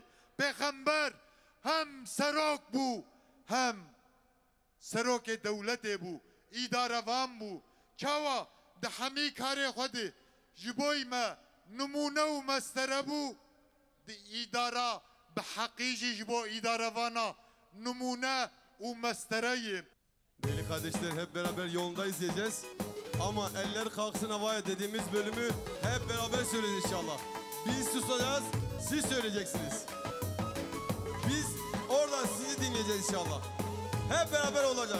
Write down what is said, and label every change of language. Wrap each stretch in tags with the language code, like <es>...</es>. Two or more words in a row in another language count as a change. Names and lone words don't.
<ku>Pêxember hem serok bû hem serokê dewletê bû, îdarevan bû. Çawa di hemî karê xwe de ji boî me numûne û mestere bû, di îdara bi heqî jî ji bo îdarevana numûne û mestereyê.</ku> <tr>Değerli kardeşler, hep beraber yolunda izleyeceğiz. Ama eller kalksın havaya dediğimiz bölümü hep beraber söyleyeceğiz inşallah. Biz susacağız, siz söyleyeceksiniz. edeceğiz inşallah. Hep beraber olacak.</tr>